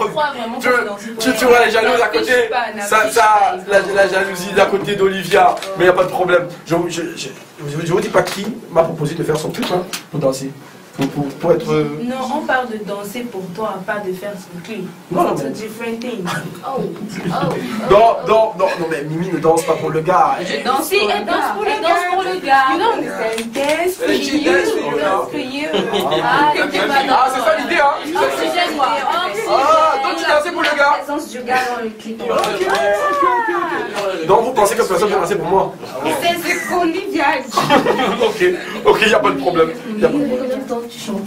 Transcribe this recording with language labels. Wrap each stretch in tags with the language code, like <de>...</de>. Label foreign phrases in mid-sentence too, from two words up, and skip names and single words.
<fr>Tu crois vraiment qu'on peut danser? Tu vois les jalouses à côté? La jalousie d'à côté d'Olivia. Mais il n'y a pas de problème. Je vous dis pas qui m'a proposé de faire son clip pour danser. Pour être... Non, on parle de danser pour toi, pas de faire son clip. Non,</fr> <en>C'est different thing.</en> <fr>Non, mais Mimi ne danse pas pour le gars. Je danse Si, elle danse pour le gars.</fr> <en>You don't understand. Dance for you. Dance for you.</en> <fr>Ah, c'est ça l'idée, hein? Ah, donc tu dansais pour le gars? La présence du gars dans le clip. Donc vous pensez que personne ne peut danser pour moi? C'est ce qu'on dit, Ok, il n'y a pas de problème. Tu chantes.</fr>